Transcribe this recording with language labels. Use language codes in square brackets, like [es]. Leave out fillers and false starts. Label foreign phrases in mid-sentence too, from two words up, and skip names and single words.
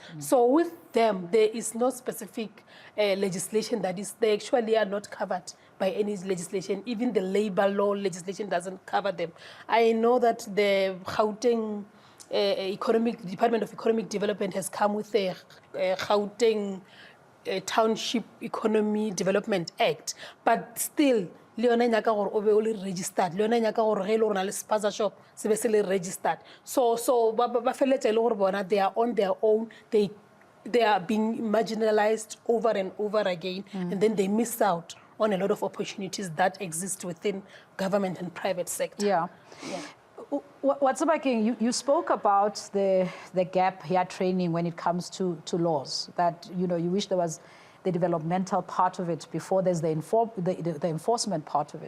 [en] So with them, there is no specific legislation that is, they actually are not covered by any legislation. Even the labor law legislation doesn't cover them. I know that the Gauteng Department of Economic Development has come with a Gauteng Township Economy Development Act, but still, [nso] Leona nyaka gore o be o le registered. Leona nyaka gore ge le rona le [en] spaza shop [nso] se be se le registered. So ba feletse le gore bona [en] they are on their own. They are being marginalized over and over again, and then they miss out on a lot of opportunities that exist within government and private sector. Yeah. What's about you spoke about the gap here training when it comes to laws, that you wish there was the developmental part of it before there's the enforcement part of it.